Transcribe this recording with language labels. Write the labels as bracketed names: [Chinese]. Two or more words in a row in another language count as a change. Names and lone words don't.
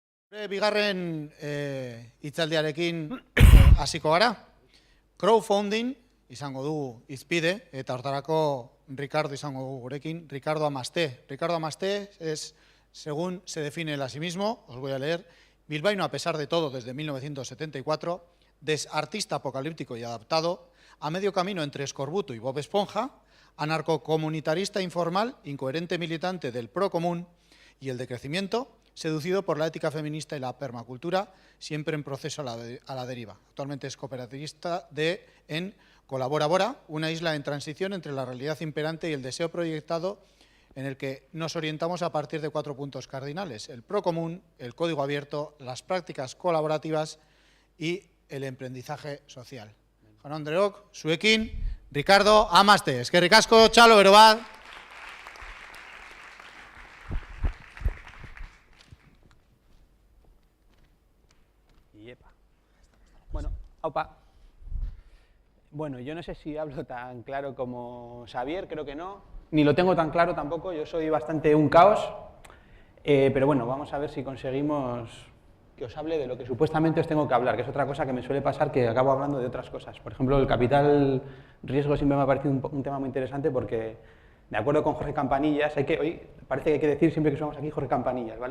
[Basque] Bigarren hitzaldiarekin hasiko gara. Crowdfunding izango dugu hizpide eta hortarako Ricardo izango dugu gurekin. Ricardo Amasté. [Spanish] Ricardo Amasté es, según se define él a sí mismo, os voy a leer, bilbaíno a pesar de todo desde 1974, artista apocalíptico y adaptado, a medio camino entre Escorbuto y Bob Esponja, anarcocomunitarista informal, incoherente militante del procomún y el decrecimiento, seducido por la ética feminista y la permacultura, siempre en proceso a la deriva. Actualmente es cooperativista en Colabora Bora, una isla en transición entre la realidad imperante y el deseo proyectado, en el que nos orientamos a partir de 4 puntos cardinales: el procomún, el código abierto, las prácticas colaborativas y el emprendizaje social. [Basque] Jaun Andreok, zuekin, Ricardo Amasté. Eskerrik asko, txalo, bero bat. Bueno, aupa. [Spanish] Bueno, yo no sé si hablo tan claro como Xavier, creo que no. Ni lo tengo tan claro tampoco, yo soy bastante un caos. Pero bueno, vamos a ver si conseguimos que os hable de lo que supuestamente os tengo que hablar, que es otra cosa que me suele pasar, que acabo hablando de otras cosas. Por ejemplo, el capital riesgo siempre me ha parecido un tema muy interesante porque, de acuerdo con Jorge Campanillas, hoy parece que hay que decir siempre que somos aquí Jorge Campanillas, ¿vale?